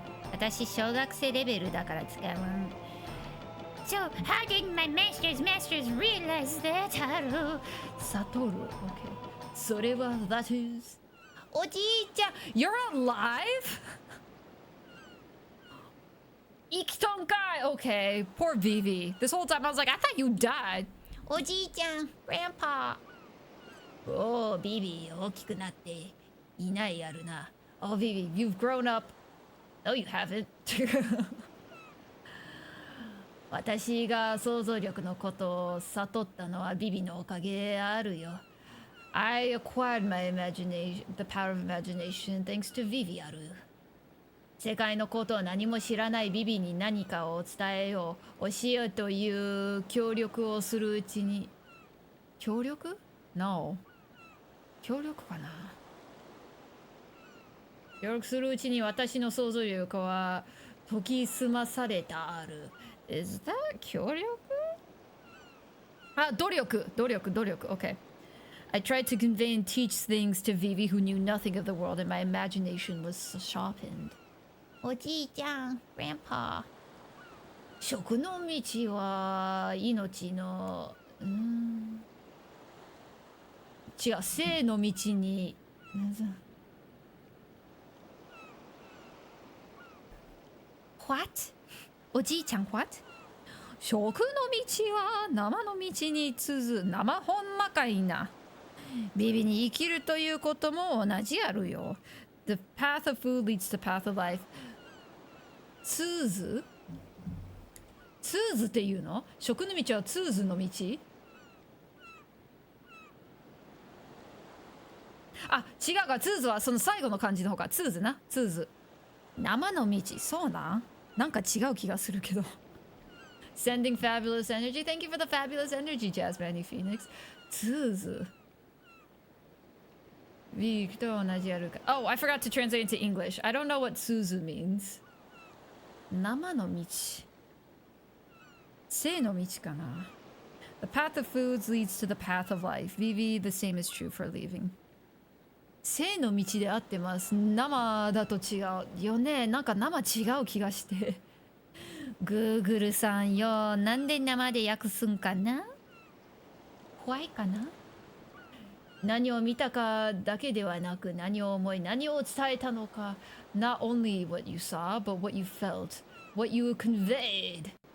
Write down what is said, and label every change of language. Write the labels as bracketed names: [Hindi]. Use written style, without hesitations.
[Japanese] 私小学生レベルだから使う。 [English] So, how did my masters realize that? [Japanese] 悟る。OK。それは [English] that is。 [Japanese] おじいちゃん [English] You're alive? [Japanese] 生きとんかい [English] Okay, poor Vivi. This whole time I was like, I thought you died. [Japanese] おじいちゃん Grandpa。おお、ビビ大きくなっていないやるな。 [English] Oh, Vivi, you've grown up. No, you haven't. [Japanese] 私が想像力のことを悟ったのはビビのおかげあるよ。 [English] I acquired my imagination, the power of imagination, thanks to Vivi ある。 [Japanese] 世界のことを何も知らないビビに何かを伝えよう、教えようという協力をするうちに。協力？No。 協力かな。協力するうちに私の想像力は研ぎ澄まされたある。 [English] Is that 協力？ [Japanese] あ、努力。 [English] Okay. I tried to convey and teach things to Vivi who knew nothing of the world and my imagination was sharpened. [Japanese] おじいちゃん Grandpa。食の道は命の違う、生の道に。 [English] What? [Japanese] おじいちゃん [English] what? [Japanese] 食の道は生の道に続生ほんまかいな。ビビに生きるということも同じやるよ。 [English] The path of food leads to the path of life. [Japanese] ツーズっていうの？食の道はツーズの道？あ、違うか、ツーズはその最後の漢字の方か。ツーズな、ツーズ。生の道、そうなんか違う気がするけど。 [English] Sending fabulous energy. Thank you for the fabulous energy, Jazzmanny Phoenix. ツーズ。 [Japanese] ビークと同じやるか。 [English] Oh, I forgot to translate into English. I don't know what ツーズ means. [Japanese] 生の道。生の道かな。 [English] The path of foods leads to the path of life. Vivi, the same is true for leaving. [Japanese] 生の道で合ってます。生だと違うよね。なんか生違う気がして。 Google さんよ、なんで生で訳すんかな？怖いかな？何を見たかだけではなく、何を思い、何を伝えたのか。 [English] Not only what you saw, but what you felt, what you conveyed.